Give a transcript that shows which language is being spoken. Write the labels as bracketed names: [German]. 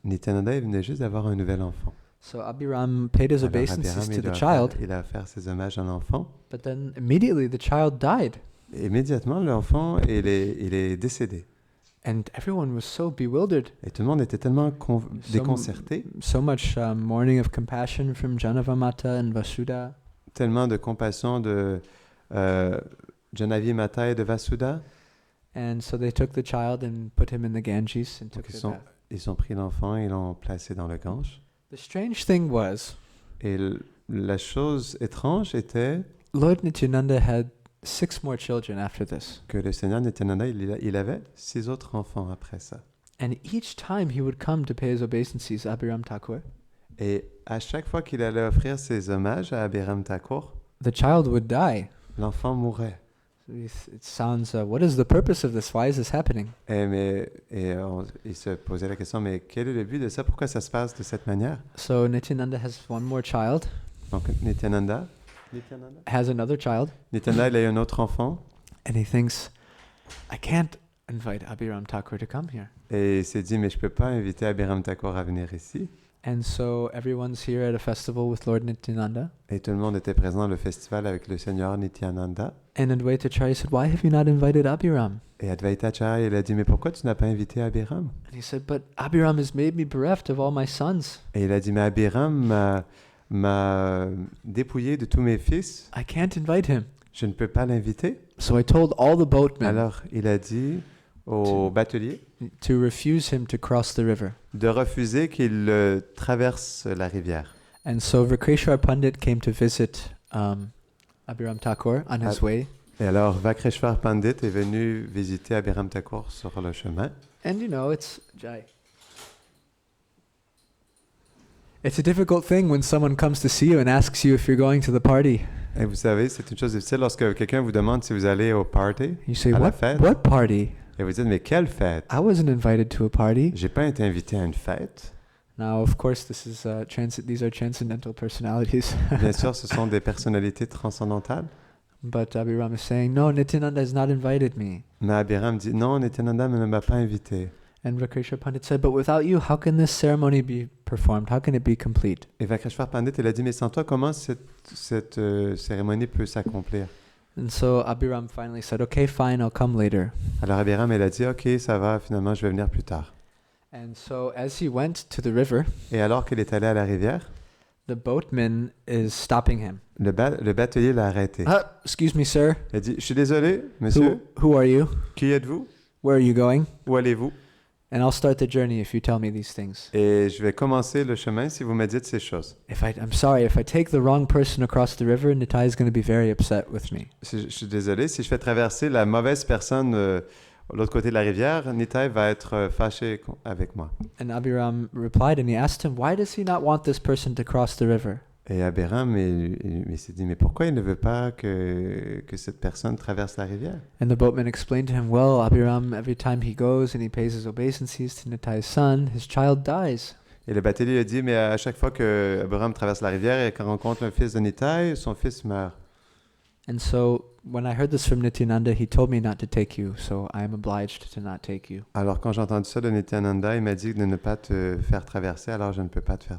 [French] Nityananda, il venait juste d'avoir un nouvel enfant. [English] So Abhiram paid his [French] Alors, [English] obeisances [French] Abhiram, [English] to [French] il [English] the [French] a [English] child, [French] il a offert ses hommages à l'enfant. [English] but then immediately the child died. [French] Et immédiatement, l'enfant, il est décédé. [English] And everyone was so bewildered. [French] Et tout le monde était tellement déconcerté, [English] So much mourning of compassion from Janavamata and Vasudha. [French] tellement de compassion de Janavi Mata et de Vasudha. [English] And so they took the child and put him in the Ganges and took [French] Donc, [English] the bath. [French] ils ont pris l'enfant et l'ont placé dans le Gange. [English] The strange thing was, [French] Et la chose étrange était [English] Lord Nityananda had 6 more children after this. [French] que le Seigneur Nityananda, il avait 6 autres enfants après ça. [English] And each time he would come to pay his obeisances, Abhiram Thakur, [French] Et à chaque fois qu'il allait offrir ses hommages à Abhiram Thakur, [English] the child would die. [French] l'enfant mourait. [English] It sounds, what is the purpose of this? Why is this happening? [French] Il se posait la question, mais quel est le but de ça? Pourquoi ça se passe de cette manière? [English] So Nityananda has one more child, [French] Donc Nityananda, [English] has another child, [French] Nityananda, il a eu un autre enfant [English] and he thinks, I can't invite Abhiram Thakur to come here. [French] et il s'est dit, mais je peux pas inviter Abhiram Thakur à venir ici. [English] And so everyone's here at a festival with Lord Nityananda. [French] Et tout le monde était présent dans le festival avec le Seigneur Nityananda. [English] And Advaitacharya said, why have you not invited Abhiram? [French] Et Advaita Acharya, il a dit, mais pourquoi tu n'as pas invité Abhiram? [English] And he said, but Abhiram has made me bereft of all my sons. [French] Et il a dit, mais Abhiram m'a dépouillé de tous mes fils. [English] I can't invite him. [French] Je ne peux pas l'inviter. [English] So I told all the boatmen [French] Alors, il a dit au batelier [English] to refuse him to cross the river. [French] de refuser qu'il traverse la rivière. [English] And so Vakreshwar Pandit came to visit Abhiram Thakur on his way. [French] Et alors, Vakreshwar Pandit est venu visiter Abhiram Thakur sur le chemin. [English] And you know, it's Jai. It's a difficult thing when someone comes to see you and asks you if you're going to the party. [French] Et vous savez, c'est une chose difficile lorsque quelqu'un vous demande si vous allez au party, [English] You say, [French] à la [English] what, [French] fête, [English] what party? [French] et vous dites, mais quelle fête? [English] I wasn't invited to a party. [French] J'ai pas été invité à une fête. [English] Now, of course, this is these are transcendental personalities. [French] Bien sûr, ce sont des personnalités transcendantales. [English] But Abhiram is saying, no, Nityananda has not invited me. [French] Mais Abhiram dit, non, Nityananda ne m'a pas invité. [English] And Vakreshwar Pandit said, but without you, how can this ceremony be performed? How can it be complete? [French] Et Vakreshwar Pandit, il a dit, mais sans toi, comment cette cérémonie peut s'accomplir? [English] And so Abhiram finally said, okay, fine, I'll come later. [French] Alors Abhiram, il a dit, ok, ça va, finalement, je vais venir plus tard. [English] And so as he went to the river, [French] Et alors qu'il est allé à la rivière, [English] the boatman is stopping him. [French] le batelier l'a arrêté. [English] Excuse me, sir. [French] Il a dit, je suis désolé, monsieur, [English] Who are you? [French] qui êtes-vous? [English] Where are you going? [French] Où allez-vous? [English] And I'll start the journey if you tell me these things. [French] Et je vais commencer le chemin si vous me dites ces choses. [English] I'm sorry, if I take the wrong person across the river, Nitai is going to be very upset with me. [French] Je suis désolé, si je fais traverser la mauvaise personne de l'autre côté de la rivière, Nitai va être fâché avec moi. [English] And Abiram replied and he asked him, why does he not want this person to cross the river? [French] Et Abiram il s'est dit, mais pourquoi il ne veut pas que cette personne traverse la rivière? [English] And the boatman explained to him, well, Abiram, every time he goes and he pays his obeisances to Nitai's son, his child dies. [French] Et le batelier a dit, mais à chaque fois que Abiram traverse la rivière et qu'on rencontre le fils de Nitai, son fils meurt. [English] And so when I heard this from Nityananda, he told me not to take you, so I am obliged to not take you. [French] Alors quand j'ai entendu ça de Nityananda, il m'a dit de ne pas te faire traverser, alors je ne peux pas te faire